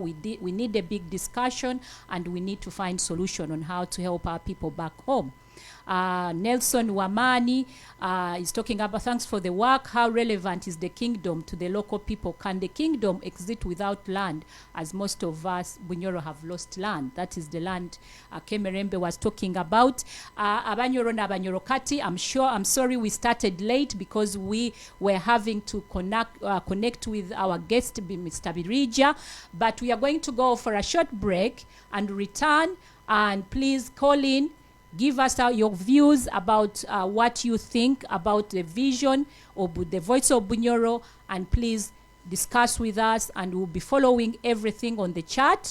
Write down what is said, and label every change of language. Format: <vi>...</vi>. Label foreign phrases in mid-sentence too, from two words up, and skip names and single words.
<en>We need a big discussion, and we need to find solution on how to help our people back home. Nelson Wamani is talking about, thanks for the work. How relevant is the kingdom to the local people? Can the kingdom exist without land, as most of us Bunyoro have lost land? That is the land Kemirembe was talking about.</en> <nyo>Abanyoro na Abanyoro Kati,</nyo> <en>I'm sorry we started late, because we were having to connect with our guest, Mr. Birija, but we are going to go for a short break and return. And please call in, give us your views about what you think about the vision of the Voice of Bunyoro, and please discuss with us, and we'll be following everything on the chat.</en>